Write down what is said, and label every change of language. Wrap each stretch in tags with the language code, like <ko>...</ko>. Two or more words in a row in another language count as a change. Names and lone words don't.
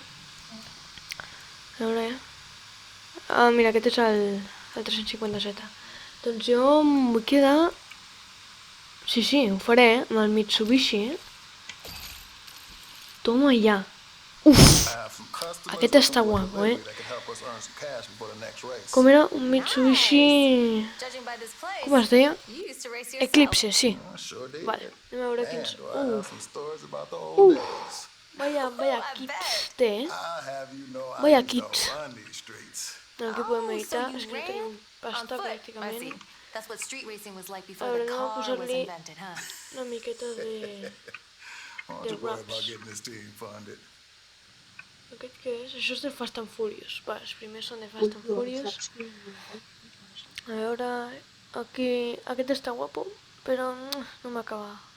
<ca>A veure, Ah, mira, aquest és el 357. Doncs jo em vull quedar... Sí, ho faré, amb el Mitsubishi, Toma ja. Uf! Aquest està guapo, Com era? Un Mitsubishi...</ca> <en>Judging by this place,</en> <ca>Com es deia?</ca> <en>you used to race yourself.</en> <ca>Eclipse, sí. Vale, anem a veure quins... Vaya kits té, Vaya kits. No, aquí podem editar, és que no tenim pasta</ca> <en>On foot, I</en> <ca>pràcticament.</ca> <en>see. That's what street racing was like</en> <ca>A</ca> <en>before</en> <ca>veure,</ca> <en>the</en> <ca>anem a</ca> <en>car was</en> <ca>posar-li</ca> <en>invented, huh?</en> <ca>una miqueta de raps. Aquest què és? Això és de Fast and Furious. Va, els primers són de Fast and Furious. A veure, aquí... Aquest està guapo, però no m'acaba.</ca>